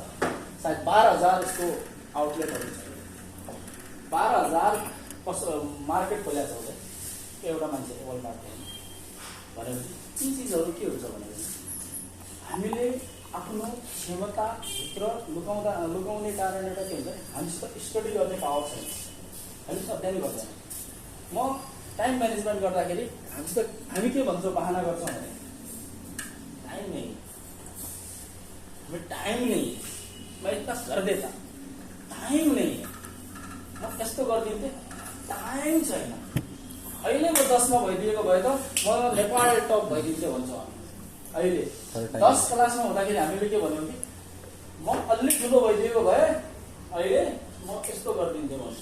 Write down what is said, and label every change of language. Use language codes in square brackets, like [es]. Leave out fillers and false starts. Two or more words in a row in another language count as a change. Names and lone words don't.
[ne] सायद 12,000 यस्तो आउटलेटहरू छ, 12,000 मार्केट खोलेको छ उसले एउटा मान्छेले वलमार्ट भनेपछि ती चिजहरू के हुन्छ भनेपछि हामीले आफ्नो क्षमताभित्र लुकाउने कारण एउटा के हुन्छ, हामीसित स्टडी गर्ने पावर छैन, हामीसित अध्ययन गर्दैन। म [en] time management [ne] गर्दाखेरि हामी के भन्छौँ, बहाना गर्छौँ भने [hi] टाइम नहीं, हमें टाइम नहीं, मैं इतना कर देता, टाइम नहीं, [ne] म यस्तो गरिदिन्थेँ, टाइम छैन। अहिले म 10मा भइदिएको भए त म नेपाल टप भइदिन्थेँ भन्छौँ हामी। अहिले 10 क्लासमा हुँदाखेरि हामीले के भन्यौँ कि म अलि ठुलो भइदिएको भए अहिले म यस्तो गरिदिन्थेँ भन्छ।